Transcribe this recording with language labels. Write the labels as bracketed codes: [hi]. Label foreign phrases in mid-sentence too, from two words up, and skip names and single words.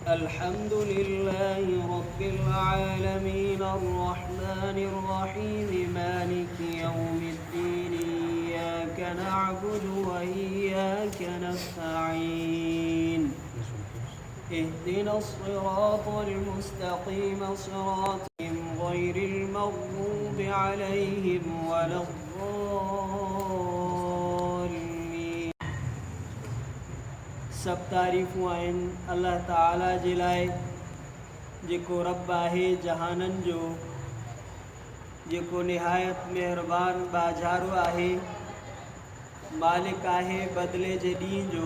[ar] الحمد لله رب العالمين الرحمن الرحيم مالك يوم الدين إياك نعبد وإياك نستعين اهدنا الصراط المستقيم صراطهم غير المغضوب عليهم ولا [sd] الضالين सब तारीफ़ूं आहिनि अल्लाह ताला जे लाइ जेको रब आहे जहाननि जो, जेको निहायत महिरबान बाज़ारो आहे, मालिक आहे बदिले जे ॾींहं जो।